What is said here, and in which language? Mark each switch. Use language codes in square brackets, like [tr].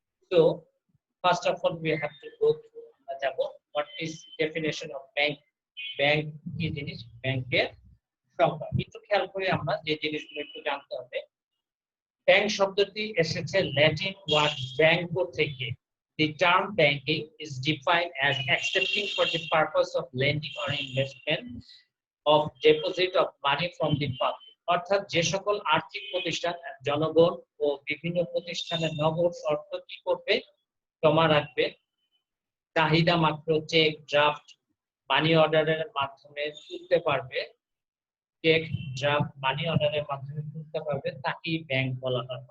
[en] So first of all we have to go through [bn] আমরা যাব [en] what is definition of bank, [bn] bank কি জিনিস, ব্যাংকের সংজ্ঞা একটু খেয়াল করে আমরা যে জিনিসগুলো একটু জানতে হবে। ব্যাংক শব্দটি এসেছে ল্যাটিন ওয়ার্ড ব্যাংকো থেকে। [en] The term banking is defined as accepting for the purpose of lending or investment of deposit of money from the public. [bn] অর্থাৎ যে সকল আর্থিক প্রতিষ্ঠান জনগণ ও বিভিন্ন প্রতিষ্ঠানের নগদ অর্থ কি করবে, জমা রাখবে, চাহিদা মাত্র চেক, ড্রাফট, মানি অর্ডারের মাধ্যমে তুলতে পারবে, চেক, ড্রাফট, মানি অর্ডারের মাধ্যমে তুলতে পারবে, তাকেই ব্যাংক বলা হয়।